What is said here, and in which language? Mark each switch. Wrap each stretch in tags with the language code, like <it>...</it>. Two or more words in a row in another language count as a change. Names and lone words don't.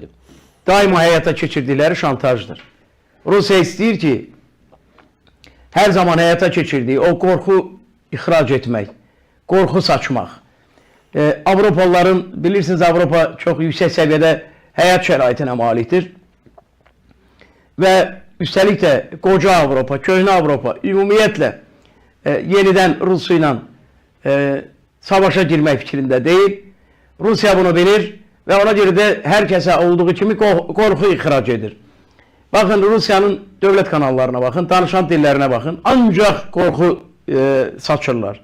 <az>Daima həyata keçirdikləri şantajdır. Rusya istəyir ki, hər zaman həyata keçirdiyi o qorxu ixrac etmək, qorxu saçmaq. Avropalıların, bilirsiniz Avropa</az> <tr>çok yüksek seviyede</tr> <az>həyat şəraitinə malikdir. Və üstəlik də qoca Avropa, köhnə Avropa ümumiyyətlə</az> <tr>yeniden Rusya ile savaşa</tr> <az>girmək fikrində deyil.</az> <tr>Rusya bunu bilir ve ona göre de herkese olduğu gibi korku ihraç edir. Bakın Rusya'nın devlet kanallarına bakın, danışan dillerine bakın. Ancak korku saçırlar.</tr>